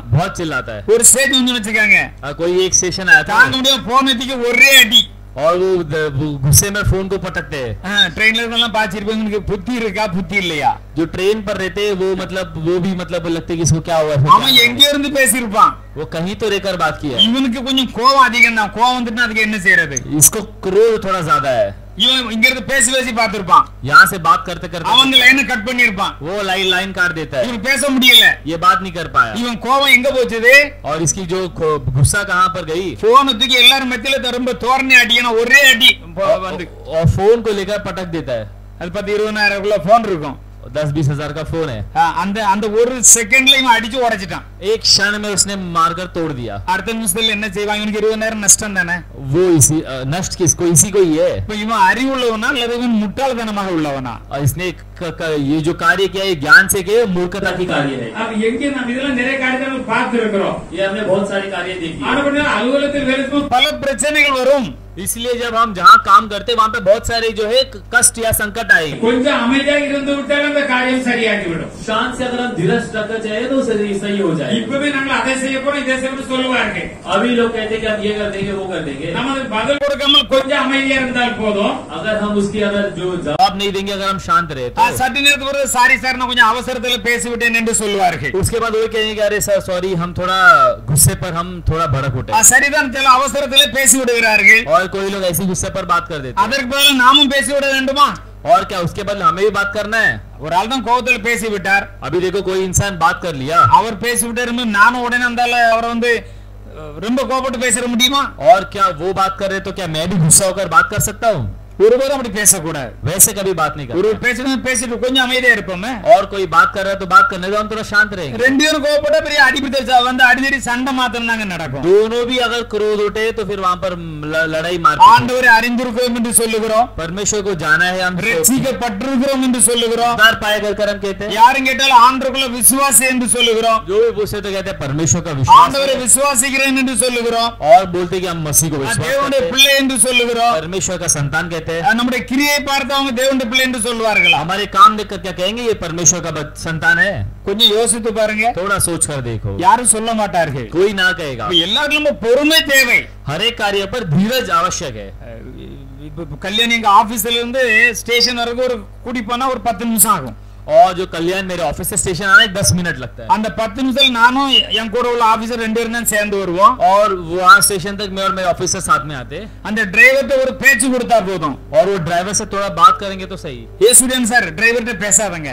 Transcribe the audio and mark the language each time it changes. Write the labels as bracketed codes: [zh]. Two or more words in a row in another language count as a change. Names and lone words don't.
[hi] बहुत चिल्लाता है. [ta] ஒரு ஸ்டேஜ் வந்து வச்சுக்காங்க. [hi] कोई एक स्टेशन आया था. [ta] தாங்க முடியாம போன் எடுத்து ஒரே அடி. [hi] और वो गुस्से में फोन को पटकते हैं. [ta] ट्रेन எல்லாம் பாச்சிருப்பாங்க. புத்தி இருக்கா புத்தி இல்லையா? [hi] जो ट्रेन पर रहते हैं वो मतलब वो भी मतलब लगते कि इसको क्या हुआ. [ta] அவன் எங்க இருந்து பேசிருப்பான். [hi] वो कहीं तो रहकर बात किया. [ta] இவனுக்கு கொஞ்சம் கோவம் அதிகம் தான். கோவம் வந்துட்டு அதுக்கு என்ன செய்யறது? [hi] इसको क्रोध थोड़ा ज्यादा है. [ta] இவன் இங்க இருந்து பேசி பேசி பாத்துருப்பான். [hi] यहाँ से बात करते करते [ta] அவன் லைனை கட் பண்ணிருப்பான். [hi] वो लाइन काट देता है. [ta] இவன் பேச முடியல. [hi] ये बात नहीं कर पाया. [ta] இவன் கோவம் எங்க போச்சுது? [hi] और इसकी जो गुस्सा कहाँ पर गई. [ta] போன் தூக்கி எல்லாரும் மத்தியில ரொம்ப தோரணை அடிக்கணும். ஒரே அடி வந்து [hi] और फोन को लेकर पटक देता है. [ta] அது 10-20,000 போன் இருக்கும். [hi] 10-20 हजार का फोन है. [ta] அந்த அந்த ஒரு செகண்ட்ல இவன் அடிச்சு உடைச்சிட்டான். [hi] एक क्षण में उसने मारकर तोड़ दिया. [ta] அடுத்த நிமிஷத்துல என்ன செய்வாங்க? இவனுக்கு 20,000 நஷ்டம் தானே. [hi] वो इसी नष्ट किसको इसी को ही है. [ta] இப்ப இவன் அறிவுள்ளவனா அல்லது இவன் முட்டாள்தனமாக உள்ளவனா? [hi] और इसने ये जो कार्य किया है ज्ञान से किया मूर्खता की कार्य है. [ta] अब எங்க நம்ம இதெல்லாம் நிறைய காரியங்களை பார்த்து இருக்கிறோம். [hi] ये हमने बहुत सारी कार्य देखी. [ta] ஆனா அலுவலகத்தில் வேலை செய்யும் பல பிரச்சனைகள் வரும். [hi] इसलिए जब हम जहाँ काम करते वहाँ पे बहुत सारे जो है कष्ट या संकट आएंगे. [ta] கொஞ்சம் அமைதியாக இருந்து விட்டால் அந்த காரியம் சரியாகி விடும். [hi] शांत से अगर हम धीरज रखना चाहिए तो सही हो जाए. [ta] இப்பவே நாங்கள் அதை செய்ய போறோம் இதை செய்ய போறோம் சொல்லுவார்கள். [hi] अभी लोग कहते हैं कि हम ये कर देंगे वो कर देंगे. [ta] நம்ம பதில் கொடுக்காமல் கொஞ்சம் அமைதியா இருந்தால் போதும். [hi] अगर हम उसकी अगर जो जवाब नहीं देंगे अगर हम शांत रहे तो [ta] சற்று நேரத்துக்கு ஒரு [en] sorry sir [ta] நான் கொஞ்சம் அவசரத்துல பேசிவிட்டேன் என்று சொல்லுவார்கள். [hi] उसके बाद वो कहेंगे अरे [en] sir sorry [hi] हम थोड़ा गुस्से पर हम थोड़ा भड़क उठे. [ta] சரிதான் சில அவசரத்துல பேசி விடுகிறார்கள். [hi] और कोई लोग ऐसी गुस्से पर बात कर देते हैं. [ta] அதற்கு பதிலா நாமும் பேசி விட வேண்டுமா? [hi] और क्या उसके बदले हमें भी बात करना है. [ta] ஒரு ஆள் தான் கோவத்துல பேசி விட்டார். [hi] अभी देखो कोई इंसान बात कर लिया. [ta] அவர் பேசி விட்டாரு. நானும் உடனே அந்தால அவரை வந்து ரொம்ப கோபப்பட்டு பேச முடியுமா? [hi] और क्या वो बात कर रहे तो क्या मैं भी गुस्सा होकर बात कर सकता हूँ. [ta] ஒருபோதும் அப்படி பேசக்கூடாது. [hi] वैसे कभी बात नहीं [ta] ஒரு [hi] करते. [ta] பேசிட்டு கொஞ்சம் அமைதியா இருப்போமே. [hi] और कोई बात कर रहा है तो बात करने दो हम थोड़ा शांत रहेंगे. [ta] ரெண்டு பேரும் கோபப்பட்டா பெரிய அடிபிடிச்சா வந்து அடிதடி சண்டை மாத்திரம் தாங்க நடக்கும். [hi] दोनों भी अगर क्रोध उठे तो फिर वहाँ पर लड़ाई मार. [ta] ஆண்டவரை அறிந்திருக்கிறோம் என்று சொல்லுகிறோம். [hi] परमेश्वर को जाना है हम. [ta] ரட்சிக்கப்பட்டிருக்கிறோம் என்று சொல்லுகிறோம். [hi] उद्धार पाए कर हम कहते हैं. [ta] யாரும் கேட்டாலும் ஆண்டவருக்குள்ள விசுவாசி என்று சொல்லுகிறோம். [hi] जो भी पूछते तो कहते हैं परमेश्वर का विश्वास. [ta] ஆண்டவரை விசுவாசிக்கிறேன் என்று சொல்லுகிறோம். [hi] और बोलते कि हम मसीह को विश्वास [ta] தேவனுடைய [hi] करते हैं. [ta] பிள்ளை என்று சொல்லுகிறோம். [hi] परमेश्वर का संतान कहते हैं. [ta] நம்முடைய கிரியை பார்த்து அவங்க தேவனுடைய பிள்ளை என்று சொல்வார்களா? [hi] हमारे काम देखकर क्या कहेंगे ये परमेश्वर का संतान है. [ta] கொஞ்சம் யோசித்து பாருங்க. [hi] थोड़ा सोच कर देखो. [ta] யாரும் சொல்ல மாட்டார்கள். [hi] कोई ना कहेगा. [ta] எல்லாருக்கும் பொறுமை தேவை. [hi] हर एक कार्य पर धीरज आवश्यक है. [ta] கல்யாணி எங்க ஆபீஸ்ல இருந்து ஸ்டேஷன் வரைக்கும் ஒரு கூடி போனா ஒரு 10 நிமிஷம் ஆகும். [hi] और जो कल्याण मेरे ऑफिस से स्टेशन आना 10 मिनट लगता है. [ta] அந்த 10 நிமிஷத்துல நானும் என் கூட உள்ள ஆபீசர் ரெண்டு பேரும் தான் சேர்ந்து வருவோம். [hi] और वहाँ स्टेशन तक मैं और मेरे ऑफिसर साथ में आते. [ta] அந்த டிரைவர்ட்ட ஒரு பேச்சு கொடுத்தா போதும். [hi] और वो ड्राइवर से थोड़ा बात करेंगे तो सही. ये स्टूडेंट सर [ta] டிரைவர்ட்ட பேசாதங்க.